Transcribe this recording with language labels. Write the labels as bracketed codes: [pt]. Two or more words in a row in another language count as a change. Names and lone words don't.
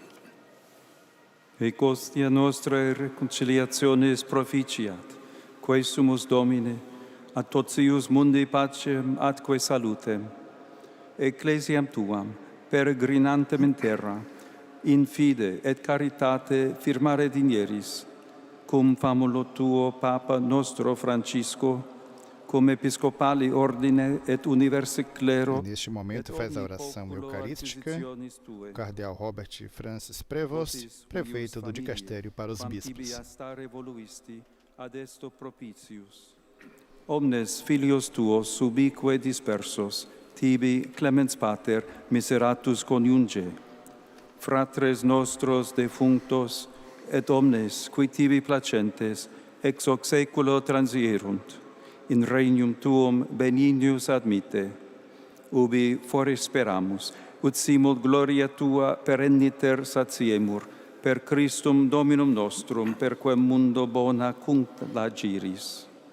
[la] Ec hostia nostra reconciliationis proficiat, quae sumus Domine, ad totius mundi pacem atque salutem, ecclesiam Tuam, peregrinantem in terra, in fide et caritate firmare digneris, cum famulo Tuo Papa nostro Francisco, cum episcopali ordine et universe clero. [pt] Neste momento faz a oração eucarística o cardeal Robert Francis Prevost, prefeito do dicastério para os bispos. [la] Omnes filios Tuos ubique dispersos, tibi clemens pater miseratus coniunge, fratres nostros defunctos et omnes qui tibi placentes ex hoc saeculo transierunt, in regnum tuum benignius admite, ubi fore speramus, ut simul gloria tua perenniter satiemur, per Christum Dominum nostrum, per quem mundo bona cunc lagiris.